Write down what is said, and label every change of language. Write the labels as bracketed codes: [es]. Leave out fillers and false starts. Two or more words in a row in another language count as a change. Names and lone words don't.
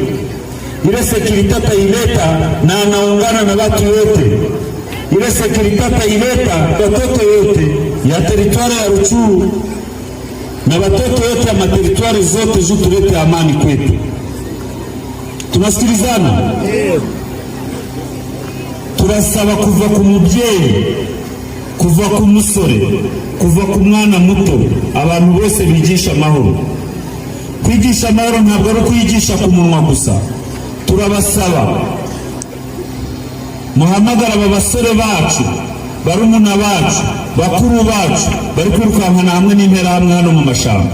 [sw] Ile sekirite ataileta na anaungana na watu wote. Ile sekirite ataileta watoto wote ya teritwari ya Rutshuru na watoto wote ya materitwari zote, juu tulete amani kwetu. Tunasikilizana? [rw] Turasaba kuva ku mubyeyi, kuva ku musore, kuva ku mwana muto, abantu bose bigisha amahoro. Kwigisha amahoro ntabwo ari kwigisha ku munwa gusa. Turabasaba muhamagara aba basore bacu, barumuna bacu, bakuru bacu bari kwirukankana hamwe n'interahamwe hano mu mashamba.